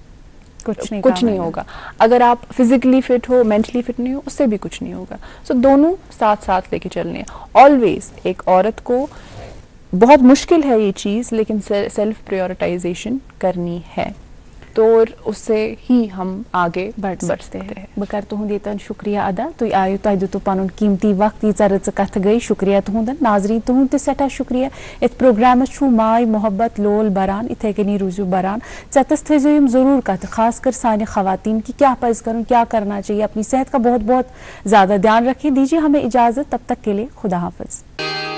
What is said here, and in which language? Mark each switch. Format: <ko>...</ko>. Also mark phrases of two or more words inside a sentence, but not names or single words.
<hi>कुछ नहीं होगा अगर आप</hi> <en>physically fit</en> <hi>हो</hi> <en>mentally fit</en> <hi>नहीं हो उससे भी कुछ नहीं होगा सो दोनों साथ साथ लेके चलने हैं ऑलवेज एक औरत को बहुत मुश्किल है ये चीज़ लेकिन</hi> <en>self prioritization</en> <hi>करनी है तो उससे ही हम आगे बढ़ सकते हैं।</hi> <ks>बह कर तुहद ये शुक्रिया अदा तुम आयो तुह दितु पन कीमती वक्त यीचा रच कथ गई शुक्रिया तुहदन नाजरीन तुहद तह सठा शुक्रिया इत प्रोग्राम माय मोहब्बत लोल बरान इथे कनी रूजू बरान चतस थो यम जरूर कथ खास कर साने खवातीन की क्या पज कर</ks> <hi>क्या करना चाहिए अपनी सेहत का बहुत बहुत ज़्यादा ध्यान रखें। दीजिए हमें इजाज़त, तब तक के लिए खुदा हाफिज।</hi>